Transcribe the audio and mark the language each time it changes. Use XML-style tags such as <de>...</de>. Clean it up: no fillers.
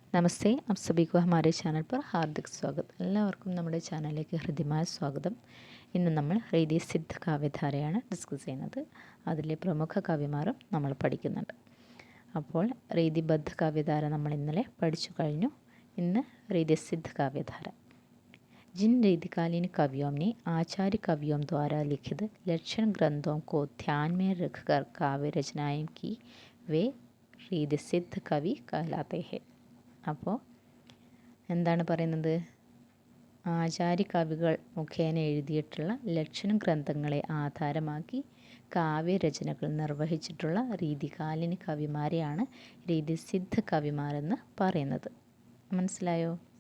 <hi>नमस्ते, आप सभी को हमारे चैनल पर हार्दिक स्वागत.</hi> <ml>എല്ലാവർക്കും നമ്മുടെ ചാനലിലേക്ക് ഹൃദ്യമായ സ്വാഗതം. ഇന്ന് നമ്മൾ ഹൃദയ സിദ്ധ കാവ്യധാരയാണ് ഡിസ്കസ് ചെയ്യുന്നത്. അതിലെ പ്രമുഖ കവിമാരും നമ്മൾ പഠിക്കുന്നുണ്ട്. അപ്പോൾ ഹൃദയബദ്ധ കാവ്യധാര നമ്മൾ ഇന്നലെ പഠിച്ചു കഴിഞ്ഞു. ഇന്ന് ഹൃദയ സിദ്ധ കാവ്യധാര.</ml> <hi>जिन रीतिकालीन कवियों ने आचार्य कवियों द्वारा लिखित लक्षण ग्रंथों को ध्यान में रखकर काव्य रचनाएं की वे</hi> <ml>ഹൃദയസിദ്ധ കവി</ml> <hi>कहलाते हैं.</hi> <ml>അപ്പോൾ എന്താണ് പറയുന്നത്? ആചാര്യ കവികൾ മുഖേന എഴുതിയിട്ടുള്ള ലക്ഷണ ഗ്രന്ഥങ്ങളെ ആധാരമാക്കി കാവ്യരചനകൾ നിർവഹിച്ചിട്ടുള്ള രീതികാലിന കവിമാരെയാണ് ഹൃദയസിദ്ധ കവിമാരെന്ന് പറയുന്നത്. മനസ്സിലായോ?</ml>